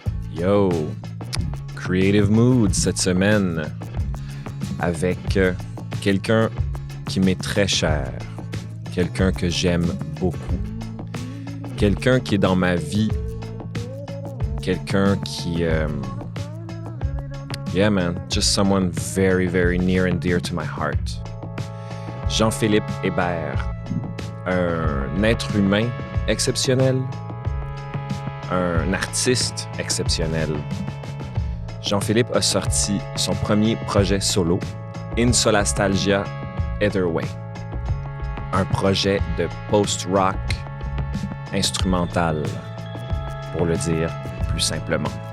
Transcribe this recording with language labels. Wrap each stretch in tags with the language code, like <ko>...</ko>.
<fr>Yo, Creative Mood cette semaine avec quelqu'un qui m'est très cher, quelqu'un que j'aime beaucoup, quelqu'un qui est dans ma vie, quelqu'un qui...</fr> <en>yeah man, just someone very, very near and dear to my heart.</en> <fr>Jean-Philippe Hébert, un être humain exceptionnel, un artiste exceptionnel. Jean-Philippe a sorti son premier projet solo, In Solastalgia Etherway, un projet de post-rock instrumental, pour le dire plus simplement.</fr>